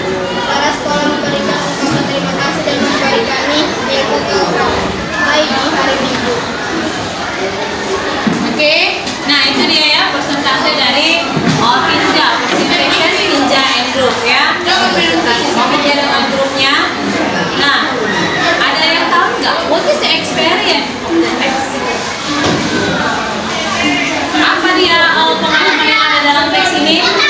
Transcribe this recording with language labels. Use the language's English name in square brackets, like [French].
[Indonesian] Kepala sekolah memberikan ungkapan terima kasih dan memberi kami ilmu baik di hari Minggu. Oke, nah itu dia ya persentase dari Pinja, [English] presentation Pinja and Group [Indonesian] ya. Presentasi sama dia dengan grupnya. Nah, ada yang tahu nggak? [English] What is the experience of the text? [Indonesian] Apa dia pengalaman yang ada dalam teks ini?